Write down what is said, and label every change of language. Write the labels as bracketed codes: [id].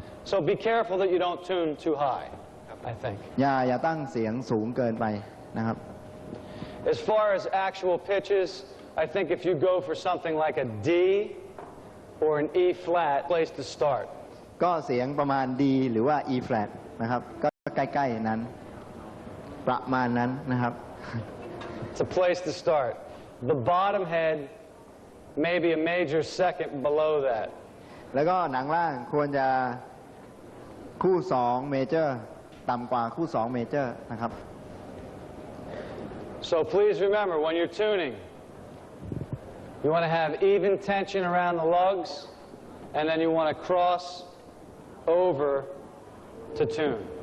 [en] So be careful that you don't tune too high, I think. [th] อย่าตั้งเสียงสูงเกินไปนะครับ [en] As far as actual pitches, I think if you go for something like a D or an E flat, place to start. [th] ก็เสียงประมาณ D หรือว่า E flat นะครับก็ใกล้ๆนั้นประมาณนั้นนะครับ [en] It's a place to start. The bottom head, maybe a major second below that. [th] แล้วก็หนังล่างควรจะคู่2 major ต่ำกว่าคู่2 major นะครับ [en] So please remember, when you're tuning, you want to have even tension around the lugs, and then you want to cross over to tune.